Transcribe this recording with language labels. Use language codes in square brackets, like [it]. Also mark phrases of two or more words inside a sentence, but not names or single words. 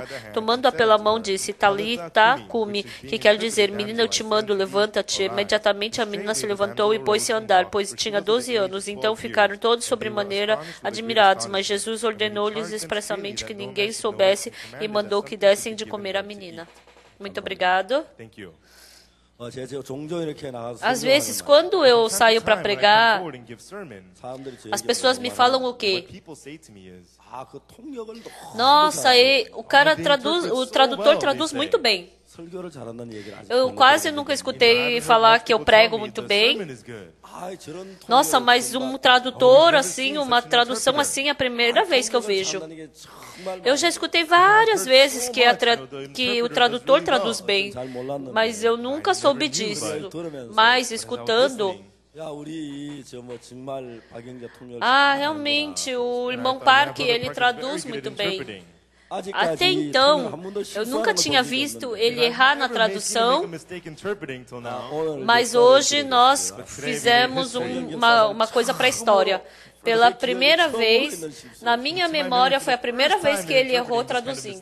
[pt] Tomando-a pela mão, disse: [arc] Talita cumi, [pt] que quer dizer: Menina, eu te mando, levanta-te. Imediatamente a menina se levantou e pôs-se a andar, pois tinha 12 anos. Então ficaram todos sobremaneira admirados, mas Jesus ordenou-lhes expressamente que ninguém soubesse e mandou que dessem de comer a menina. Muito obrigado. [ko] 제가 종종 이렇게 나가서 [pt] Às vezes, quando eu saio para pregar, [ko] 사람들이 제 [pt] as pessoas me falam o quê? [ko] 그 통역을 [pt] Nossa, o tradutor traduz muito bem. [ko] 설교를 잘한다는 얘기를 아직 [pt] Eu quase nunca escutei falar que eu prego muito bem. [ko] 저런 [pt] Nossa, mas um tradutor assim, uma tradução assim, é a primeira vez que eu vejo. [ko] 통역을 게 정말 [pt] Eu já escutei várias vezes que o tradutor traduz bem, mas eu nunca soube disso. Mas escutando, [ko] 야, 우리 정말 박영재 통역 [pt] realmente, o irmão Park, ele traduz muito bem. Até então, eu nunca tinha visto ele errar na tradução, mas hoje nós fizemos uma coisa para a história. Pela primeira vez, na minha memória, foi a primeira vez que ele errou traduzindo.